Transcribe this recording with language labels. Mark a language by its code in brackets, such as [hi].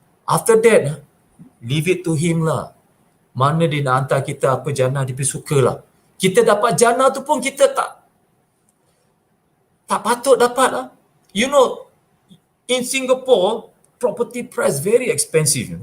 [en] After that, leave it to him lah. [ms] Mana dia nak hantar kita apa jannah, dia sukalah. Kita dapat jannah tu pun kita tak patut dapat lah. [en] You know, in Singapore, property price very expensive.